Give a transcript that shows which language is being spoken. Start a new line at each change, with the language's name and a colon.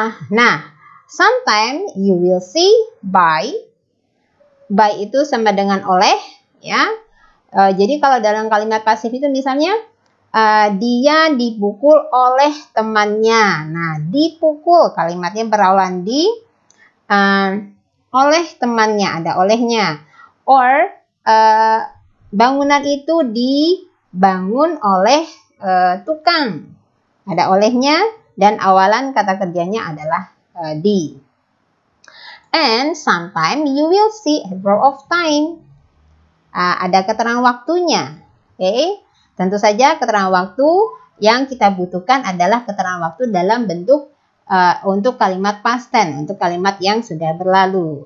English: Nah, sometimes you will see by.
Indonesian: By itu sama dengan oleh, ya. Jadi kalau dalam kalimat pasif itu misalnya dia dipukul oleh temannya. Nah, dipukul kalimatnya berawal di oleh temannya, ada olehnya. Or bangunan itu dibangun oleh tukang, ada olehnya, dan awalan kata kerjanya adalah di.
English: And sometimes you will see a verb of time.
Indonesian: Ada keterangan waktunya. Okay? Tentu saja keterangan waktu yang kita butuhkan adalah keterangan waktu dalam bentuk untuk kalimat past tense, untuk kalimat yang sudah berlalu.